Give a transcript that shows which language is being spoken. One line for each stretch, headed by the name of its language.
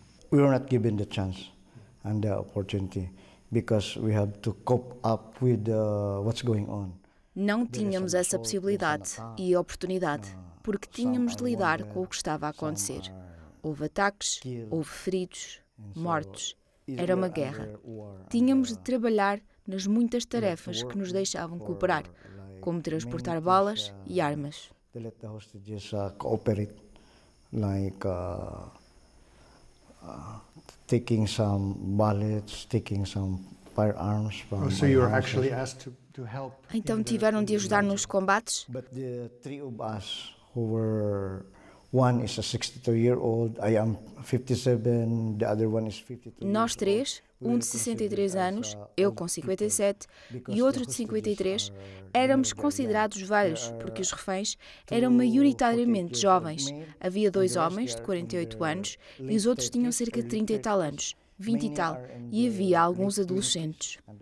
English: We were not given the chance and the opportunity. because we had to cope up with what's going on.
Portuguese: Não tínhamos essa possibilidade e oportunidade, porque tínhamos de lidar com o que estava a acontecer. Houve ataques, houve feridos, mortos. Era uma guerra. Tínhamos de trabalhar nas muitas tarefas que nos deixavam cooperar, como transportar balas e armas.
English: They let the hostages cooperate, like taking some bullets, taking some firearms from so you were actually asked to help.
Portuguese: Então tiveram de ajudar nos combates?
English: But the three of us who were, one is a 62-year-old, I am 57, the other one is 52.
Portuguese: Nós três, um de 63 anos, eu com 57 e outro de 53, éramos considerados velhos, porque os reféns eram maioritariamente jovens. Havia 2 homens de 48 anos e os outros tinham cerca de 30 e tal anos, 20 e tal, e havia alguns adolescentes.